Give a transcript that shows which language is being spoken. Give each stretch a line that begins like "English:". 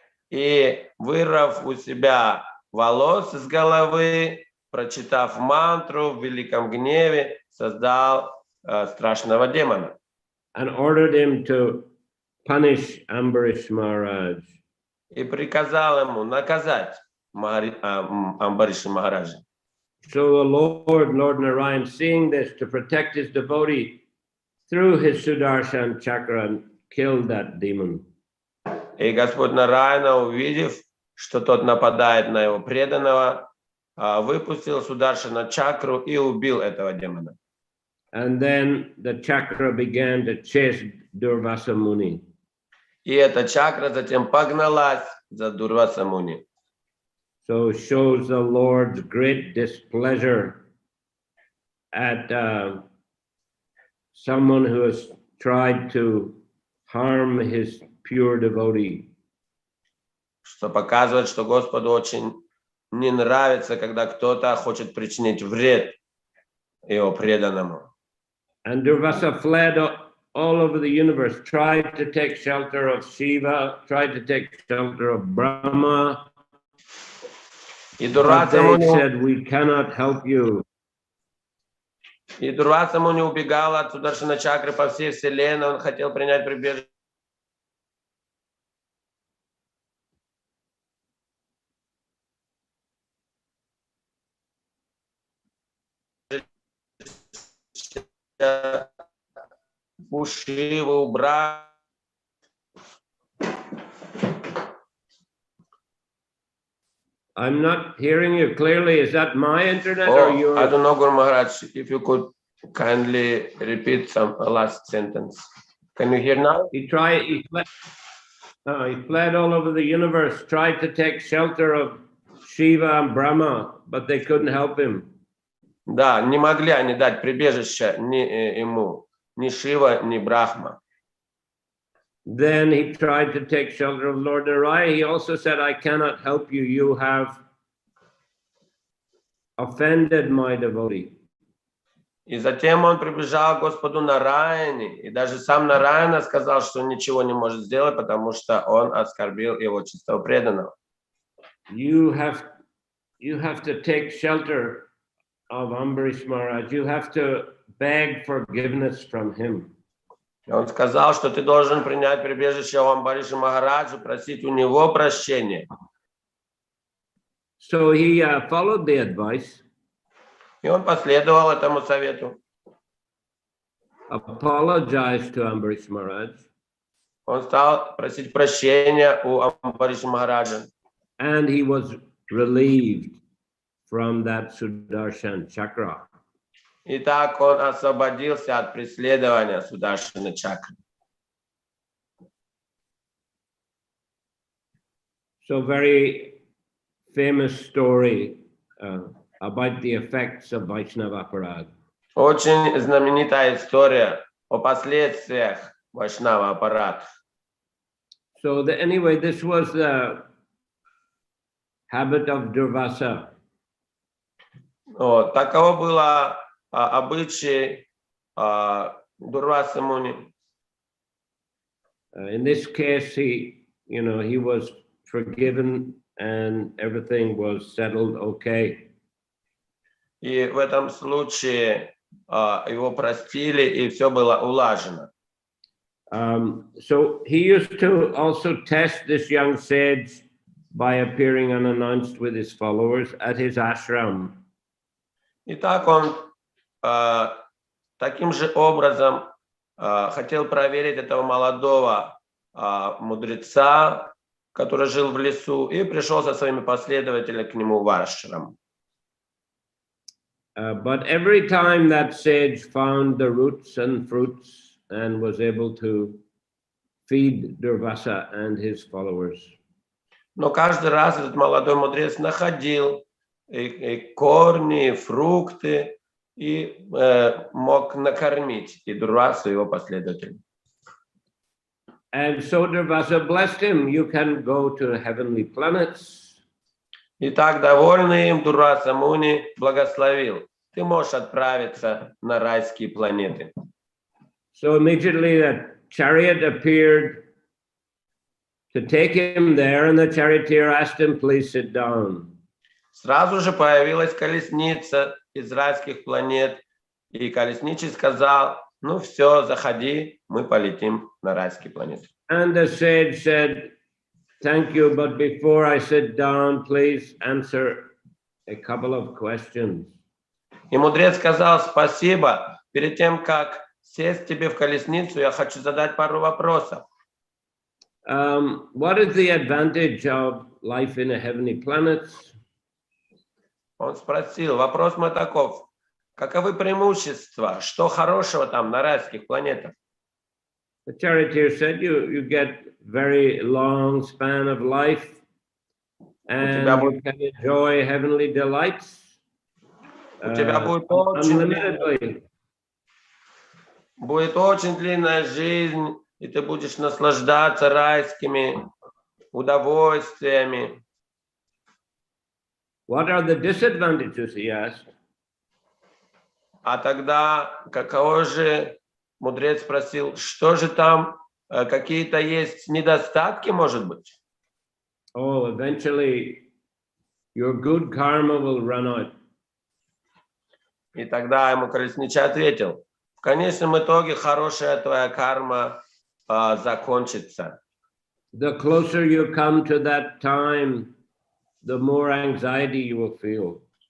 Russian: И вырвав у себя волос с головы, прочитав мантру в великом гневе, создал страшного демона.
English: And ordered him to punish Ambarish Maharaj.
Russian: И приказал ему наказать Амбариша Махараджа.
English: So the Lord Narayan, seeing this, to protect his devotee, threw his Sudarshan chakra and killed that demon.
Russian: И Господь Нараяна, увидев, что тот нападает на его преданного, выпустил Сударшана чакру и убил этого демона.
English: And then the chakra began to chase Durvasa Muni.
Russian: И эта чакра затем погналась за Дурваса Муни.
English: So shows the Lord's great displeasure at someone who has tried to harm his pure devotee.
Russian: Что показывает, что Господу очень не нравится, когда кто-то хочет причинить вред его преданному.
English: And Durvasa fled all over the universe, tried to take shelter of Shiva, tried to take shelter of Brahma.
Russian: И
English: But they said, we cannot help you.
Russian: И Дурваса Муни убегал от Сударшана Чакры по всей вселенной, он хотел принять прибежище. У Шивы, у Брахмы.
English: I'm not hearing you clearly. Is that my internet or yours? I don't know, Guru Maharaj, if you could kindly repeat some last sentence. Can you hear now? He fled all over the universe, tried to take shelter of Shiva and Brahma, but they couldn't help him.
Russian: Да, не могли они дать прибежище ни ему, ни Шива, ни Брахма.
English: Then he tried to take shelter of Lord Narayana. He also said, I cannot help you. You have offended my devotee.
Russian: И затем он прибежал к Господу Нараяне, и даже сам Нараяна сказал, что ничего не может сделать, потому что он оскорбил его чистого преданного.
English: You have to take shelter of Ambarish Maharaj. You have to beg forgiveness from him.
Russian: Он сказал, что ты должен принять прибежище у Амбариша Махараджа, просить у него прощения.
English: So he followed the advice.
Russian: И он последовал этому совету.
English: Apologized to Ambarish Maharaj.
Russian: Он стал просить прощения у Амбариша Махараджа.
English: And he was relieved from that Sudarshan chakra.
Russian: И так он освободился от преследования Сударшана Чакры.
English: So very famous story about the effects of Vaishnava Aparad.
Russian: Очень знаменитая история о последствиях Вайшнава аппарата.
English: So anyway, this was the habit of Durvasa.
Russian: Таково было обычай Дурваса Муни.
English: In this case, he was forgiven and everything was settled okay.
Russian: И в этом случае его простили, и все было улажено.
English: So he used to also test this young sage by appearing unannounced with his followers at his ashram.
Russian: И так он таким же образом хотел проверить этого молодого мудреца, который жил в лесу, и пришел со своими последователями к нему в ашрам.
English: But every time that sage found the roots and fruits and was able to feed Durvasa and his followers.
Russian: Но каждый раз этот молодой мудрец находил и корни, и фрукты, и мог накормить и Дурвасу, и его последователей.
English: And so Durvasa blessed him. You can go to heavenly planets.
Russian: И так, довольный им, Дурваса Муни благословил. Ты можешь отправиться на райские планеты.
English: So immediately the chariot appeared to take him there, and the charioteer asked him, please sit down.
Russian: Сразу же появилась колесница из райских планет, и колесничий сказал, ну все, заходи, мы полетим на райские планеты.
English: And the sage said, thank you, but before I sit down, please answer a couple of questions.
Russian: И мудрец сказал, спасибо, перед тем, как сесть тебе в колесницу, я хочу задать пару вопросов.
English: What is the advantage of life in a heavenly planet?
Russian: Он спросил, вопрос мой таков, каковы преимущества, что хорошего там на райских планетах?
English: The charioteer said, you get very long span of life, and you can enjoy heavenly delights
Russian: У тебя будет очень
English: unlimitedly.
Russian: будет очень длинная жизнь, и ты будешь наслаждаться райскими удовольствиями.
English: What are the disadvantages, he asked.
Russian: А тогда каково же, мудрец спросил, что же там, какие-то есть недостатки, может быть?
English: Oh, eventually your good karma will run out.
Russian: И тогда ему колесничий ответил, в конечном итоге хорошая твоя карма закончится.
English: The closer you come to that time, the more anxiety you will feel.